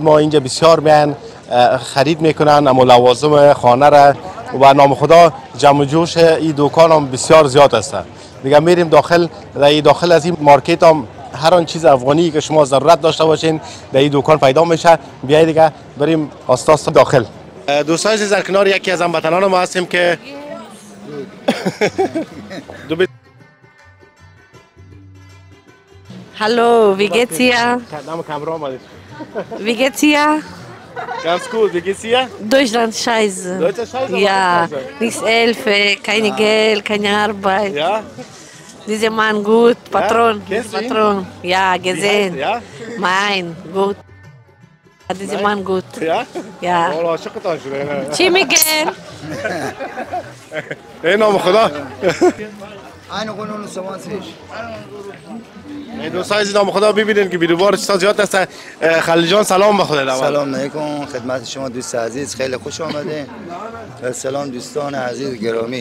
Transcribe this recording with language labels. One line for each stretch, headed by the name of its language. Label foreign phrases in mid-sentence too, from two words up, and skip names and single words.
Persian: ما اینجا بسیار میان خرید میکنن اما لوازم خانه را و نام خدا جمع جوش این دکان هم بسیار زیاد است دیگه میریم داخل از این مارکت هم هر آن چیز افغانی که شما ضرورت داشته باشین در این دکان پیدا میشه بیایید دیگه بریم آستاست داخل دوستان عزیز در کنار یکی از هموطنان ما هستیم که
German: Hallo, wie geht's dir? Wie geht's dir? Ganz gut, wie geht's dir? Deutschland scheiße. Deutschland scheiße? Ja, nichts Hilfe, keine Geld, keine Arbeit. Ja? Dieser Mann gut, Patron. Kennst du ihn? Patron. Ja, gesehen. Ja? Mein, gut. Dieser Mann gut. Ja? Ja.
Persian: والله عاشقتان شده. چی میگن؟ ای نام خدا. این قانون سوانسیش دوستان عزیز نام خدا ببینید که بیروبار چیزا زیاد است. خلیل جان سلام به خدا. سلام علیکم خدمت شما دوست عزیز خیلی خوش آمدین و سلام دوستان عزیز گرامی